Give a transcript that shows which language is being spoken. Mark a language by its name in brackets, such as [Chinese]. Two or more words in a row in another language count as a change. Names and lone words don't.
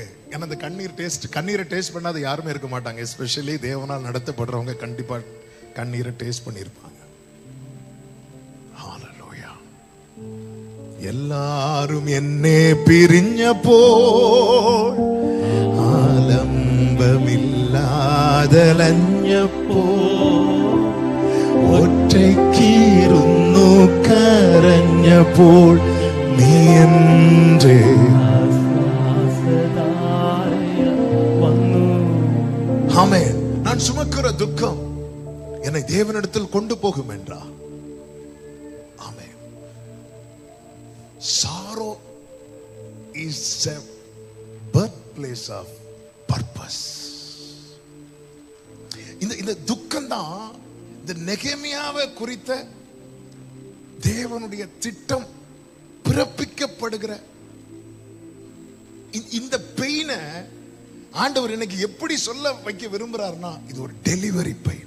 [Tamil] ஏன்னா அந்த கண்ணீரை டேஸ்ட் பண்ணாத யாருமே இருக்க மாட்டாங்க. எஸ்பெஷலி தேவனால் நடத்தப்படுறவங்க கண்டிப்பா கண்ணீரை டேஸ்ட் பண்ணியிருப்பாங்க. எல்லாரும் என்னே பிரிஞ்ச போல் [Malayalam] ആലംബമില്ലാതലഞ്ഞപ്പോ ഒറ്റയ്ക്കിരുന്നു കരഞ്ഞപ്പോൾ നീ എൻ്റെ ആമേൻ. [Tamil] நான் சுமக்கிற துக்கம் என்னை தேவனிடத்தில் கொண்டு போகும் என்றார். ஆமென். [English] Sorrow is a birthplace of purpose. [Tamil] இந்த துக்கம் தான் இந்த நெகேமியாவை குறித்த தேவனுடைய திட்டம் பிறப்பிக்கப்படுகிற இந்த பெயினை ஆண்டவர் எனக்கு எப்படி சொல்ல வைக்க விரும்புறாருன்னா, இது ஒரு [English] delivery pain.